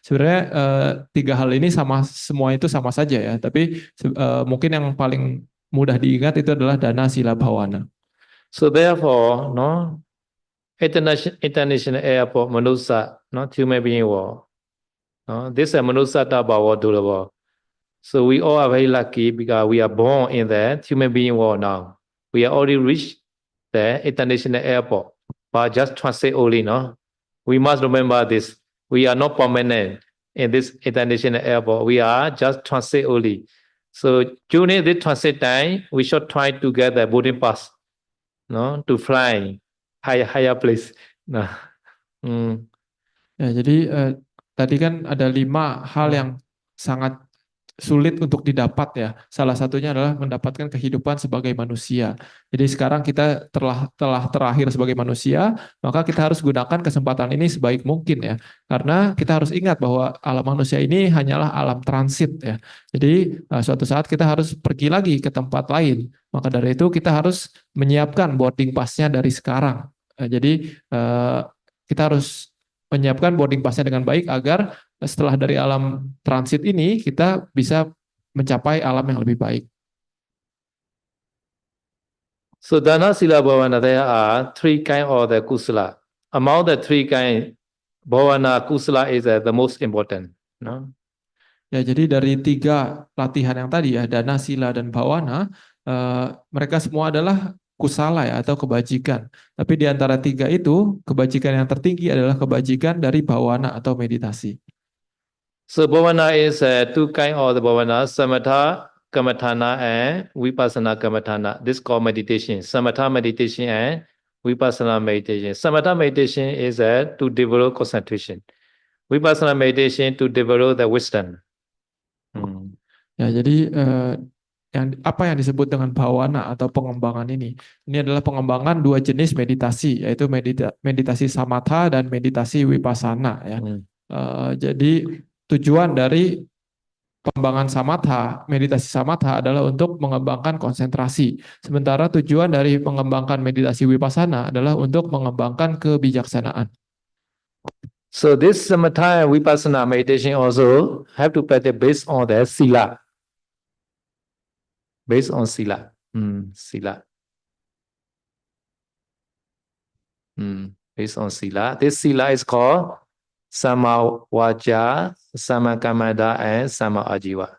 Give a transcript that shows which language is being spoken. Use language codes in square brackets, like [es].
[id] Sebenarnya 3 hal ini semua itu sama saja ya, tapi mungkin yang paling mudah diingat itu adalah dana sila bhavana. [en] So therefore, no, international airport Manusa, not human being war. No, this is [pi] Manusata Bhava Durava. [en] So we all are very lucky because we are born in the human being world now. We are already reached the international airport, but just transit only, no? We must remember this. We are not permanent in this international airport. We are just transit only. So during this transit time, we should try to get the boarding pass, no, to fly higher place. Nah. [id] Ya, jadi tadi kan ada 5 hal yang sangat sulit untuk didapat ya. Salah satunya adalah mendapatkan kehidupan sebagai manusia. Jadi sekarang kita telah terakhir sebagai manusia, maka kita harus gunakan kesempatan ini sebaik mungkin ya. Karena kita harus ingat bahwa alam manusia ini hanyalah alam transit ya. Jadi suatu saat kita harus pergi lagi ke tempat lain. Maka dari itu kita harus menyiapkan boarding pass-nya dari sekarang. Jadi kita harus menyiapkan boarding pass-nya dengan baik agar setelah dari alam transit ini kita bisa mencapai alam yang lebih baik. [en] So dana sila bhavana, there are 3 kinds of the kusala. Among the 3 kinds, bhavana kusala is the most important. No? [id] Ya, jadi dari 3 latihan yang tadi ya, dana, sila, dan bhavana, mereka semua adalah kusala ya atau kebajikan. Tapi di antara tiga itu, kebajikan yang tertinggi adalah kebajikan dari bawana atau meditasi. So bhavana is two kind of the bhavana, samatha kamathana and vipassana kamathana. This called meditation. Samatha meditation and vipassana meditation. Samatha meditation is to develop concentration. Vipassana meditation to develop the wisdom. Ya, jadi apa yang disebut dengan bawana atau pengembangan ini adalah pengembangan dua jenis meditasi, yaitu meditasi samatha dan meditasi vipassana ya. Jadi tujuan dari pengembangan samatha, meditasi samatha adalah untuk mengembangkan konsentrasi. Sementara tujuan dari mengembangkan meditasi vipassana adalah untuk mengembangkan kebijaksanaan. [en] So this samatha and vipassana meditation also have to practice based on the sila. Based on sila. Sila. Based on sila. This sila is called sama waja, sama kamada, and sama ajiwa.